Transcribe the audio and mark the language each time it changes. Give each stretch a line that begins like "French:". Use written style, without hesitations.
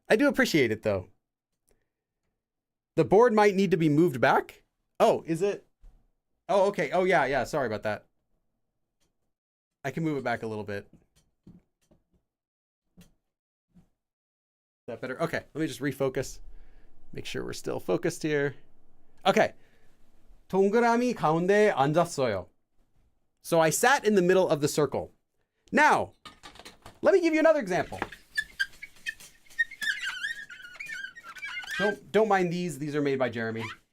English: I do appreciate it, though. The board might need to be moved back. Oh, is it? Oh, okay. Oh, yeah. Sorry about that. I can move it back a little bit. That better? Okay, let me just refocus. Make sure we're still focused here. Okay.
Korean: 동그라미 가운데 앉았어요.
English: So I sat in the middle of the circle. Now, let me give you another example. Don't mind these. These are made by Jeremy.